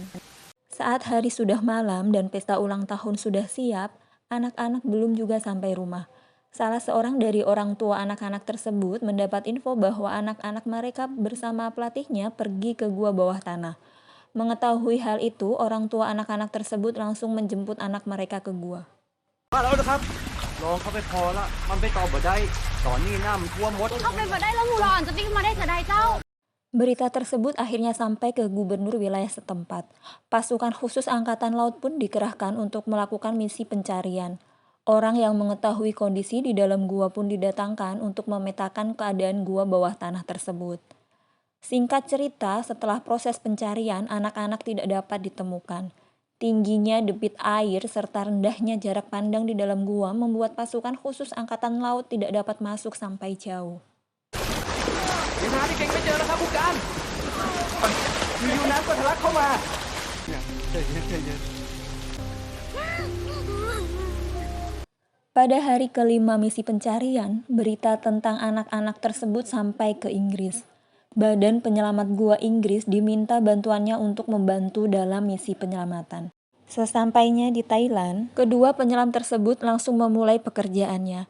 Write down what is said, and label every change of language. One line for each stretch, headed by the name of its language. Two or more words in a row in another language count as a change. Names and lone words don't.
Indonesian: Saat hari sudah malam dan pesta ulang tahun sudah siap, anak-anak belum juga sampai rumah. Salah seorang dari orang tua anak-anak tersebut mendapat info bahwa anak-anak mereka bersama pelatihnya pergi ke gua bawah tanah. Mengetahui hal itu, orang tua anak-anak tersebut langsung menjemput anak mereka ke gua.
Thai: มาแล้วนะครับลองเข้าไปพอละมันไปต่อบ่ได้ตอนนี้น้ำมันท่วมหมด เข้าไปบ่ได้แล้วหมู่เราอ่อนจะวิ่งมาได้จะได้เจ้า
Indonesian: Berita tersebut akhirnya sampai ke gubernur wilayah setempat. Pasukan khusus angkatan laut pun dikerahkan untuk melakukan misi pencarian. Orang yang mengetahui kondisi di dalam gua pun didatangkan untuk memetakan keadaan gua bawah tanah tersebut. Singkat cerita, setelah proses pencarian, anak-anak tidak dapat ditemukan. Tingginya debit air serta rendahnya jarak pandang di dalam gua membuat pasukan khusus angkatan laut tidak dapat masuk sampai jauh.
Thai: ยังหาที่เก่งไม่เจอแล้วครับผู้การอยู่ๆน้ำก็ทะลักเข้ามาใจเย็น
Indonesian: Pada hari kelima misi pencarian, berita tentang anak-anak tersebut sampai ke Inggris. Badan Penyelamat Gua Inggris diminta bantuannya untuk membantu dalam misi penyelamatan. Sesampainya di Thailand, kedua penyelam tersebut langsung memulai pekerjaannya.